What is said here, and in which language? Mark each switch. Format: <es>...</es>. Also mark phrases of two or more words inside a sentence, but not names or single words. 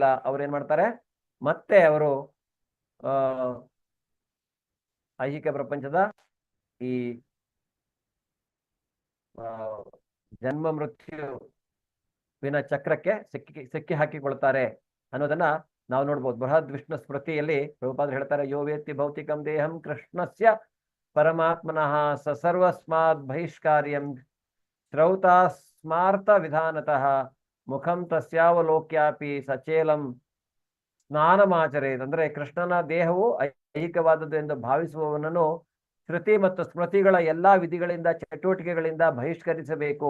<kn>ಅವ್ರೇನ್ ಮಾಡ್ತಾರೆ, ಮತ್ತೆ ಅವರು ಐಹಿಕ ಪ್ರಪಂಚದ ಈ ಜನ್ಮ ಮೃತ್ಯುವಿನ ಚಕ್ರಕ್ಕೆ ಸಿಕ್ಕಿ ಹಾಕಿಕೊಳ್ತಾರೆ ಅನ್ನೋದನ್ನ ನಾವು ನೋಡ್ಬೋದು. ಬೃಹದ್ ವಿಷ್ಣು ಸ್ಮೃತಿಯಲ್ಲಿ ಪ್ರಭುಪಾದರು ಹೇಳ್ತಾರೆ,</kn> <sa>ಯೋ ವೇತ್ತಿ ಭೌತಿಕಂ ದೇಹಂ ಕೃಷ್ಣಸ್ಯ ಪರಮಾತ್ಮನಃ ಸ ಸರ್ವಸ್ಮಾದ್ ಬಹಿಷ್ಕಾರ್ಯಂ ಶ್ರೌತಾ ಸ್ಮಾರ್ಥ ವಿಧಾನತಃ ಮುಖಂ ತಸ್ಯಾವಲೋಕ್ಯಾಪಿ ಸಚೇಲಂ ಸ್ನಾನಮಾಚರೇತ್.</sa> <kn>ಅಂದ್ರೆ ಕೃಷ್ಣನ ದೇಹವು ಐಹಿಕವಾದದ್ದು ಎಂದು ಭಾವಿಸುವವನನ್ನು ಶ್ರುತಿ ಮತ್ತು ಸ್ಮೃತಿಗಳ ಎಲ್ಲಾ ವಿಧಿಗಳಿಂದ ಚಟುವಟಿಕೆಗಳಿಂದ ಬಹಿಷ್ಕರಿಸಬೇಕು.</kn>